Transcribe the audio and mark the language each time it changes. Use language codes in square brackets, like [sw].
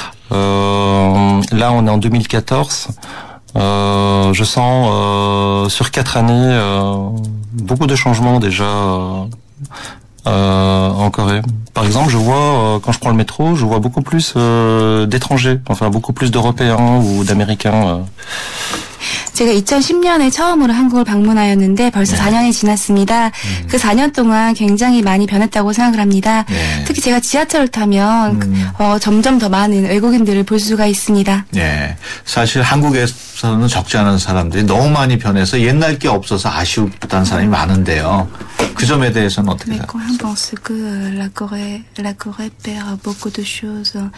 [fr] Là, on est en 2014. Je sens sur 4 années beaucoup de changements déjà en Corée. Par exemple, je vois quand je prends le métro, je vois beaucoup plus d'étrangers, enfin beaucoup plus d'Européens ou d'Américains. [ko] 제가 2010년에 처음으로 한국을 방문하였는데 벌써 4년이 지났습니다. 그 4년 동안 굉장히 많이 변했다고 생각을 합니다. 특히 제가 지하철을 타면 점점 더 많은 외국인들을 볼 수가 있습니다. 네, 사실 한국에서는 적지 않은 사람들이 너무 많이 변해서 옛날 게 없어서 아쉬웠다는 사람이 많은데요. 그 점에 대해서는 어떻게 생각하세요? [fr] Je pense que la Corée perd beaucoup de choses.